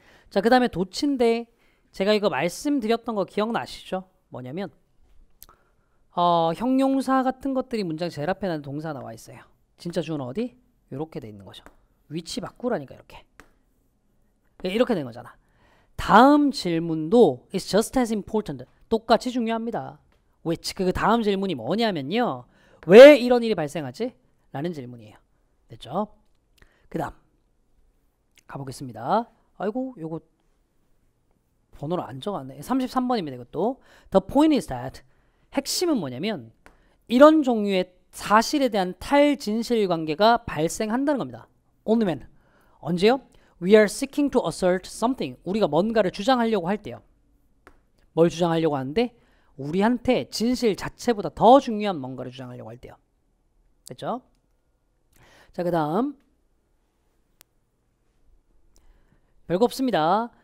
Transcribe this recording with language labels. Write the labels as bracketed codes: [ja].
[ko] 자, 그 다음에 도치인데 제가 이거 말씀드렸던 거 기억나시죠? 뭐냐면 형용사 같은 것들이 문장 제일 앞에 나는 동사 나와 있어요. 진짜 주어는 어디? 이렇게 돼 있는 거죠. 위치 바꾸라니까 이렇게 된 거잖아. 다음 질문도 [en] is just as important. [ko] 똑같이 중요합니다. which 그 다음 질문이 뭐냐면요. 왜 이런 일이 발생하지? 라는 질문이에요. 됐죠? 그 다음 가보겠습니다. 아이고 요거 번호를 안 적었네. 33번입니다. 이것도 [en] The point is that [ko] 핵심은 뭐냐면 이런 종류의 사실에 대한 탈진실 관계가 발생한다는 겁니다. [en] Only when [ko] 언제요? [en] We are seeking to assert something. [ko] 우리가 뭔가를 주장하려고 할 때요. 뭘 주장하려고 하는데? 우리한테 진실 자체보다 더 중요한 뭔가를 주장하려고 할 때요. 됐죠? 자, 그 다음 별거 없습니다.